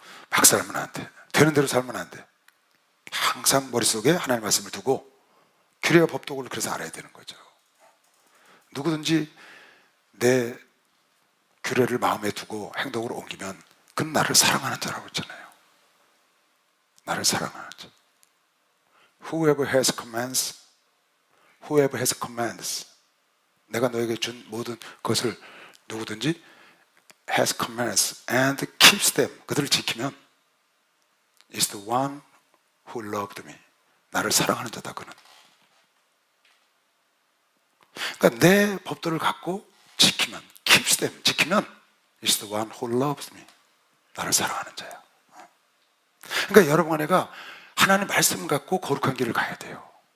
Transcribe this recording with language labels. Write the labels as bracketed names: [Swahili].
[Korean] 막 살면 안 돼. 되는 대로 살면 안 돼. 항상 머릿속에 하나님의 말씀을 두고 규례와 법도를 그래서 알아야 되는 거죠. 누구든지 내 규례를 마음에 두고 행동으로 옮기면 그는 나를 사랑하는 자라고 했잖아요. 나를 사랑하는 자. [English] Whoever has commands, 내가 너에게 준 모든 것을 누구든지 has commands and keeps them, 그들을 지키면 is the one who loved me, 나를 사랑하는 자다. [Korean] 그는 그러니까 내 법도를 갖고 지키면, keeps them, 지키면 is the one who loves me, 나를 사랑하는 자야. 그러니까 여러분 안에가 하나님 말씀 갖고 거룩한 길을 가야 돼요.